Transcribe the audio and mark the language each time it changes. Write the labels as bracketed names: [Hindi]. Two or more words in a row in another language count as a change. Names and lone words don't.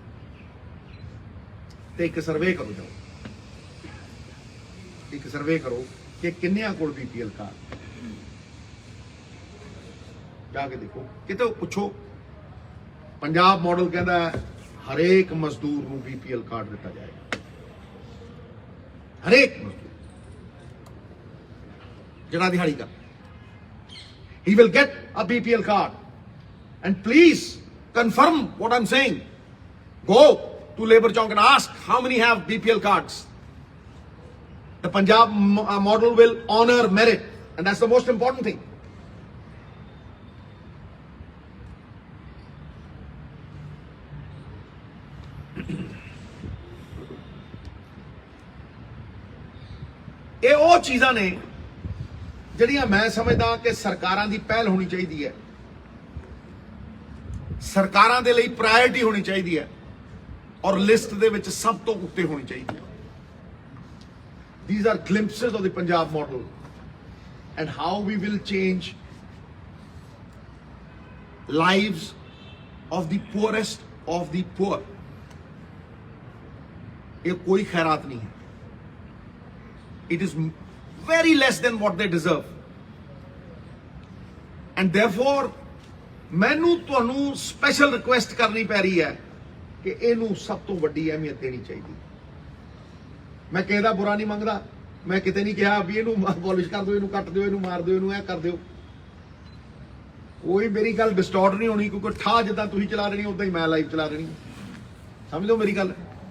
[Punjabi] ਤੇ ਇੱਕ ਸਰਵੇ ਕਰੋ, ਜਾਓ ਇੱਕ ਸਰਵੇ ਕਰੋ ਕਿ ਕਿੰਨਿਆਂ ਕੋਲ BPL ਕਾਰਡ, ਜਾ ਕੇ ਦੇਖੋ, ਕਿਤੇ ਪੁੱਛੋ। ਪੰਜਾਬ ਮਾਡਲ ਕਹਿੰਦਾ ਹਰੇਕ ਮਜ਼ਦੂਰ ਨੂੰ BPL ਕਾਰਡ ਦਿੱਤਾ ਜਾਏਗਾ, ਹਰੇਕ ਮਜ਼ਦੂਰ ਜਿਹੜਾ ਦਿਹਾੜੀ ਕਰ, [English] he will get a BPL card. And please confirm what I'm saying. Go to Labour Chowk and ask how many have BPL cards. The Punjab model will honor merit, and that's the most important thing. [Punjabi] ਇਹ ਉਹ ਚੀਜ਼ਾਂ ਨੇ ਜਿਹੜੀਆਂ ਮੈਂ ਸਮਝਦਾ ਕਿ ਸਰਕਾਰਾਂ ਦੀ ਪਹਿਲ ਹੋਣੀ ਚਾਹੀਦੀ ਹੈ, ਸਰਕਾਰਾਂ ਦੇ ਲਈ ਪ੍ਰਾਇੋਰਟੀ ਹੋਣੀ ਚਾਹੀਦੀ ਹੈ, ਔਰ ਲਿਸਟ ਦੇ ਵਿੱਚ ਸਭ ਤੋਂ ਉੱਤੇ ਹੋਣੀ ਚਾਹੀਦੀ ਹੈ। [English] These are glimpses of the Punjab model and how we will change lives of the poorest of the poor. [Punjabi] ਇਹ ਕੋਈ ਖੈਰਾਤ ਨਹੀਂ ਹੈ, [English] it is very less than what they deserve, and therefore [Punjabi] ਮੈਨੂੰ ਤੁਹਾਨੂੰ ਸਪੈਸ਼ਲ ਰਿਕੁਐਸਟ ਕਰਨੀ ਪੈ ਰਹੀ ਹੈ ਕਿ ਇਹਨੂੰ ਸਭ ਤੋਂ ਵੱਡੀ ਅਹਿਮੀਅਤ ਦੇਣੀ ਚਾਹੀਦੀ। ਮੈਂ ਕਿਸੇ ਦਾ ਬੁਰਾ ਨਹੀਂ ਮੰਗਦਾ, ਮੈਂ ਕਿਤੇ ਨਹੀਂ ਕਿਹਾ ਵੀ ਇਹਨੂੰ ਅਬੋਲਿਸ਼ ਕਰ ਦਿਓ, ਇਹਨੂੰ ਕੱਟ ਦਿਓ, ਇਹਨੂੰ ਮਾਰ ਦਿਓ, ਇਹਨੂੰ ਇਹ ਕਰ ਦਿਓ, ਕੋਈ ਮੇਰੀ ਗੱਲ ਡਿਸਟੋਰਟ ਨਹੀਂ ਹੋਣੀ, ਕਿਉਂਕਿ ਠਾ ਜਿੱਦਾਂ ਤੁਸੀਂ ਚਲਾ ਰਹੀ ਉਦਾਂ ਹੀ ਮੈਂ ਲਾਈਵ ਚਲਾ ਰਹੀ, ਸਮਝ ਲਓ ਮੇਰੀ ਗੱਲ।